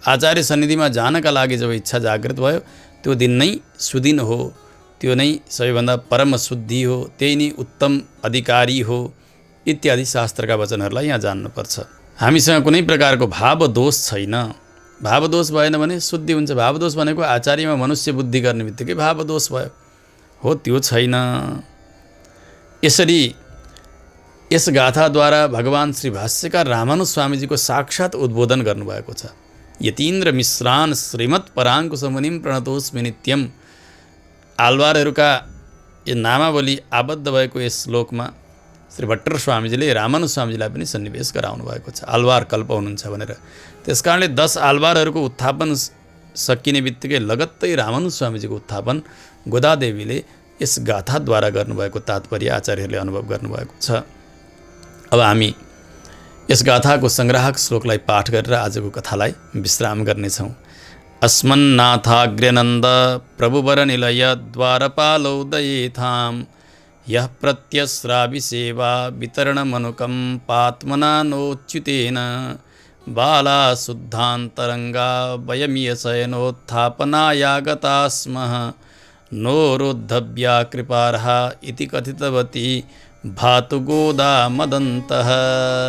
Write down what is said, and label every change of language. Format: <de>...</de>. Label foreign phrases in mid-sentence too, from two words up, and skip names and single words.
<ne>आचार्य सन्निधिमा जानका लागि जब इच्छा जागृत भयो त्यो दिन नै सुदिन हो, त्यो नै सबैभन्दा परम शुद्धि हो, त्यही नै उत्तम अधिकारी हो। इत्यादि शास्त्रका वचनहरूलाई यहाँ जान्नुपर्छ। हामीसँग कुनै प्रकारको भावदोष छैन। भावदोष भएन भने शुद्धि हुन्छ। भावदोष भनेको आचार्यमा मनुष्य बुद्धि गर्ने बित्तिकै भावदोष भयो, हो त्यो छैन। यसरी यस गाथाद्वारा भगवान् श्री भाष्यकार रामानुज स्वामीजीको साक्षात् उद्बोधन गर्नुभएको छ।</ne> <sa>यतीन्द्र मिश्रान श्रीमत् पराङ्कुश मुनिम प्रणतोस्मि नित्यम।</sa> <ne>आलवारहरूका यो नामावली आबद्ध भएको यस श्लोकमा श्री भट्टर स्वामीजीले रामानुज स्वामीजीलाई पनि सन्निवेश गराउनु भएको छ, आलवार कल्प हुनुहुन्छ भनेर। त्यसकारणले 10 आलवारहरूको उत्थापन सकिने बित्तिकै लगत्तै रामानुज स्वामीजीको उत्थापन गोदादेवीले यस गाथाद्वारा गर्नुभएको तात्पर्य आचार्यहरूले अनुभव गर्नुभएको छ। अब हामी यस गाथाको सङ्ग्राहक श्लोकलाई पाठ गरेर आजको कथालाई विश्राम गर्नेछौँ।</ne> <sa>अस्मन्नाथाग्र्यनन्द प्रभुवर निलय द्वारपालौ दयेथां यः प्रत्यस्राविसेवा वितरणमनुकं पात्मना नोच्युतेन बाला शुद्धान्तरङ्गा वयमीयशयनोत्थापनायागता स्मः नोरुद्धव्या कृपार्हा इति कथितवती भातु गोदा मदन्तः।</sa>